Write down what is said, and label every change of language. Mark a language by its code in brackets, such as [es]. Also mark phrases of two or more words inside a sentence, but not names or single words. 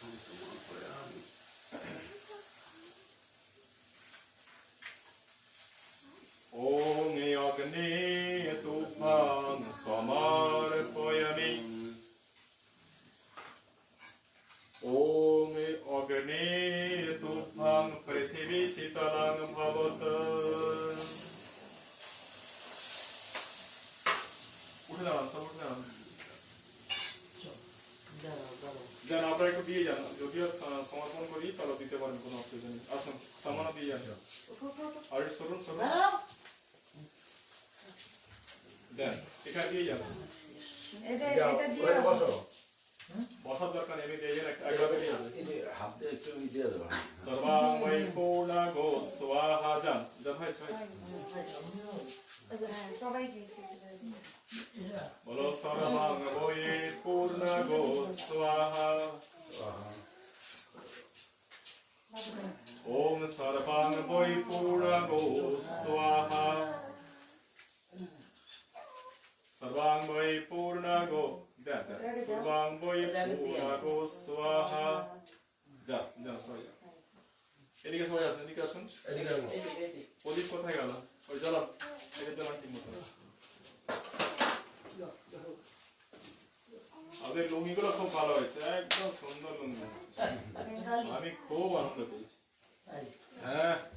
[sa] ओम अग्ने तुभ्यं समर्पयामि ओम अग्ने तुभ्यं पृथिवी शीतलं भवत्। [hi] उठे जाना सब उठे जाना [bn] যান আপনারা একটু দিয়ে যান যদিও সমর্পণ করি তাহলে দিতে পারেন কোনো অসুবিধা নেই আসুন সামান্য দিয়ে যান আর সরুন সরুন দেন এখানে দিয়ে যান এটা দিয়ে বসো বসার দরকার নেই দিয়ে যান একভাবে দিয়ে যান এই যে হাত দিয়ে একটু দিয়ে দাও [sa] সর্বাং বৈ পূর্ণা গো স্বাহা [bn] যান যান ভাই [sa] সবাই बोलो सर्वांग वै पूर्ण गो स्वाहा ओम सर्वांग वै पूर्ण गो स्वाहा सर्वांग वै पूर्ण गो सर्वांग वै पूर्ण गो स्वाहा [hi] जा जा [bn] সবাই এদিকে সবাই আসুন এদিকে আসুন এদিকে প্রদীপ কোথায় গেল ওই জ্বালান এটা জ্বালান ঠিক মতো আমাদের লুঙ্গিগুলো খুব ভালো হয়েছে একদম সুন্দর লুঙ্গি আমি খুব আনন্দ পেয়েছি হ্যাঁ